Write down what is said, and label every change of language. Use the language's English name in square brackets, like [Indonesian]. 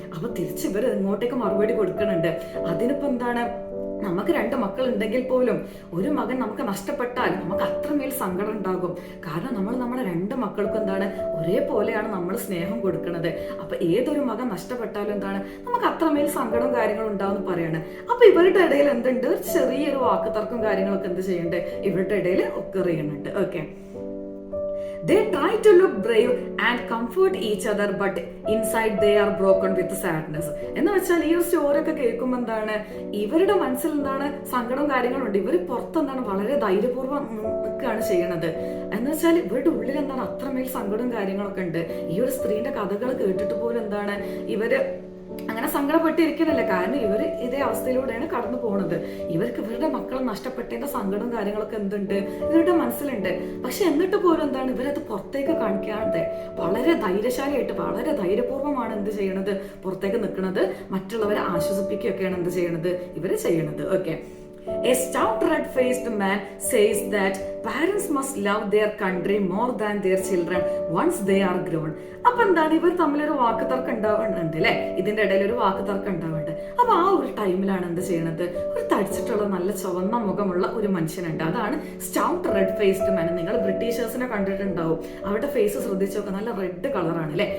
[Malayalam] അപ്പൊ തിരിച്ച് ഇവർ ഇങ്ങോട്ടേക്ക് മറുപടി കൊടുക്കുന്നുണ്ട്. അതിനിപ്പോ എന്താണ്, നമുക്ക് 2 മക്കൾ ഉണ്ടെങ്കിൽ പോലും ഒരു മകൻ നമുക്ക് നഷ്ടപ്പെട്ടാൽ നമുക്ക് അത്രമേൽ സങ്കടം ഉണ്ടാകും. കാരണം നമ്മൾ നമ്മുടെ 2 മക്കൾക്കും എന്താണ് ഒരേപോലെയാണ് നമ്മൾ സ്നേഹം കൊടുക്കുന്നത്. അപ്പൊ ഏതൊരു മകൻ നഷ്ടപ്പെട്ടാലും എന്താണ് നമുക്ക് അത്രമേൽ സങ്കടവും കാര്യങ്ങളും ഉണ്ടാവും പറയാണ്. അപ്പൊ ഇവരുടെ ഇടയിൽ എന്തുണ്ട്, ചെറിയൊരു വാക്കുതർക്കം കാര്യങ്ങളൊക്കെ എന്ത് ചെയ്യുന്നുണ്ട്, ഇവരുടെ ഇടയിൽ ഒക്കെ അറിയുന്നുണ്ട്. [English] Okay, they try to look brave and comfort each other, but inside they are broken with sadness. [Malayalam] എന്ന് വെച്ചാൽ ഈ ഒരു സ്റ്റോറി ഒക്കെ കേൾക്കുമ്പോൾ എന്താണ് ഇവരുടെ മനസ്സിൽ എന്താണ് സങ്കടവും കാര്യങ്ങളും ഉണ്ട്. ഇവർ പുറത്തെന്താണ് വളരെ ധൈര്യപൂർവ്വം നിൽക്കുകയാണ് ചെയ്യണത്. എന്ന് വെച്ചാൽ ഇവരുടെ ഉള്ളിൽ എന്താണ് അത്രമേൽ സങ്കടവും കാര്യങ്ങളൊക്കെ ഉണ്ട്. ഈ ഒരു സ്ത്രീന്റെ കഥകൾ കേട്ടിട്ട് പോലും എന്താണ് ഇവര് അങ്ങനെ സങ്കടപ്പെട്ടിരിക്കണല്ലേ. കാരണം ഇവർ ഇതേ അവസ്ഥയിലൂടെയാണ് കടന്നു പോകുന്നത്. ഇവർക്ക് ഇവരുടെ മക്കളെ നഷ്ടപ്പെട്ടതിന്റെ സങ്കടവും കാര്യങ്ങളൊക്കെ എന്തുണ്ട് ഇവരുടെ മനസ്സിലുണ്ട്. പക്ഷെ എന്നിട്ട് പോലും എന്താണ് ഇവരത് പുറത്തേക്ക് കാണിക്കാതെ വളരെ ധൈര്യശാലിയായിട്ട് വളരെ ധൈര്യപൂർവ്വമാണ് എന്ത് ചെയ്യണത്, പുറത്തേക്ക് നിൽക്കുന്നത്. മറ്റുള്ളവരെ ആശ്വസിപ്പിക്കുകയൊക്കെയാണ് എന്ത് ചെയ്യണത്, ഇവര് ചെയ്യണത്. [English] Okay, a stout red-faced man says that parents must love their country more than their children once they are grown. [Malayalam] അപ്പൊ എന്താണ് ഇവർ തമ്മിലൊരു വാക്കുതർക്കം ഉണ്ടാവുന്നുണ്ട് അല്ലെ, ഇതിന്റെ ഇടയിൽ ഒരു വാക്കുതർക്കം ഉണ്ടാവുന്നുണ്ട്. അപ്പൊ ആ ഒരു ടൈമിലാണ് എന്ത് ചെയ്യണത്, ഒരു തടിച്ചിട്ടുള്ള നല്ല ചുവന്ന മുഖമുള്ള ഒരു മനുഷ്യനുണ്ട്. അതാണ് സ്റ്റൗട്ട് റെഡ് ഫേസ്ഡ് മാൻ. നിങ്ങൾ ബ്രിട്ടീഷേഴ്സിനെ കണ്ടിട്ടുണ്ടാവും, അവരുടെ ഫേസ് ശ്രദ്ധിച്ചു നോക്കുക, നല്ല റെഡ് കളറാണ് അല്ലെ.